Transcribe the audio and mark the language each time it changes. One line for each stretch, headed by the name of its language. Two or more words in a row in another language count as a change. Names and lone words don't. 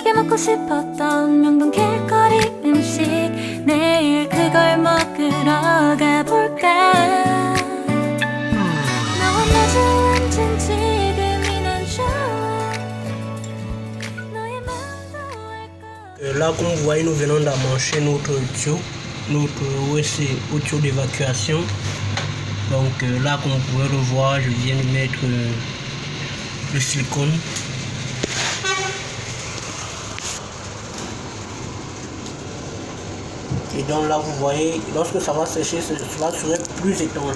Korean: 먹고 싶었던 명동 길거리 음식 내일 그걸 먹으러 가볼까 너와 마주 앉은 지금이 난 좋아 너의 마음도 알 거야.
French: Là, comme vous voyez, nous venons d'emmancher notre tuyau, notre OSC au tuyau d'évacuation. Donc là, comme vous pouvez le voir, je viens de mettre le silicone. Et donc là, vous voyez, lorsque ça va sécher, cela serait plus étanche.